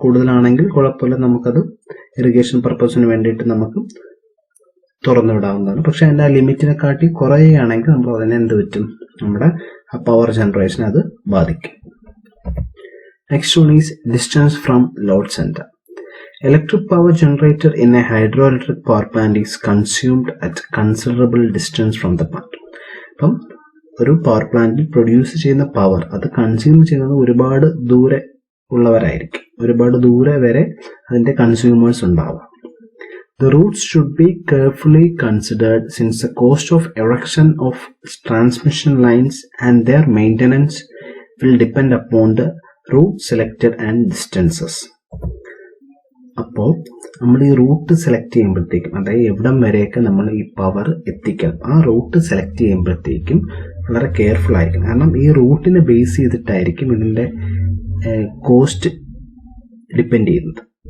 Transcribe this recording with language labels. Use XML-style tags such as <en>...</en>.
<ml>കൂടുതലാണെങ്കിൽ കുഴപ്പമില്ല, നമുക്കത് ഇറിഗേഷൻ പർപ്പസിന് വേണ്ടിയിട്ട് നമുക്ക് തുറന്നു വിടാവുന്നതാണ്. പക്ഷെ അതിൻ്റെ ആ ലിമിറ്റിനെക്കാട്ടി കുറയുകയാണെങ്കിൽ നമ്മൾ അതിനെ എന്ത് പറ്റും, നമ്മുടെ ആ പവർ ജനറേഷൻ അത് ബാധിക്കും.</ml> <en>Next one is distance from load centre. Electric power generated in a hydroelectric power plant is consumed at considerable distance from the plant.</en> <ml>അപ്പം ഒരു പവർ പ്ലാന്റിൽ പ്രൊഡ്യൂസ് ചെയ്യുന്ന പവർ അത് കൺസ്യൂം ചെയ്യുന്നത് ഒരുപാട് ദൂരെ ഉള്ളവരായിരിക്കും, ഒരുപാട് ദൂരെ വരെ അതിൻ്റെ കൺസ്യൂമേഴ്സ് ഉണ്ടാവും.</ml> <en>The routes should be carefully considered since the cost of erection of transmission lines and their maintenance will depend upon the route selected and distances.</en> <ml>അപ്പോൾ നമ്മൾ ഈ റൂട്ട് സെലക്ട് ചെയ്യുമ്പോഴത്തേക്കും, അതായത് എവിടം വരെയൊക്കെ നമ്മൾ ഈ പവർ എത്തിക്കണം, ആ റൂട്ട് സെലക്ട് ചെയ്യുമ്പോഴത്തേക്കും വളരെ കെയർഫുൾ ആയിരിക്കും. കാരണം ഈ റൂട്ടിനെ ബേസ് ചെയ്തിട്ടായിരിക്കും ഇതിൻ്റെ കോസ്റ്റ് ഡിപ്പെൻഡ് ചെയ്യുന്നത്.</ml>